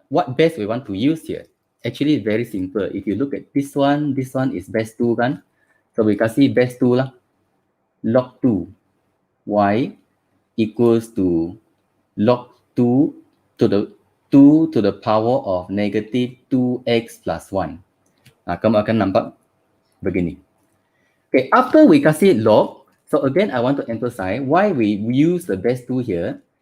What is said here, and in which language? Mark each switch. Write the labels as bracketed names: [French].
[English] What base we want to use here? Actually, very simple. If you look at this one is base 2 kan? So we kasih base 2 lah. Log 2. Y equals to log 2 to the power of negative 2x plus 1. [Malay] Kamu akan nampak begini. [English] Okay, after we kasih log, so again I want to emphasize why we use the base 2 here.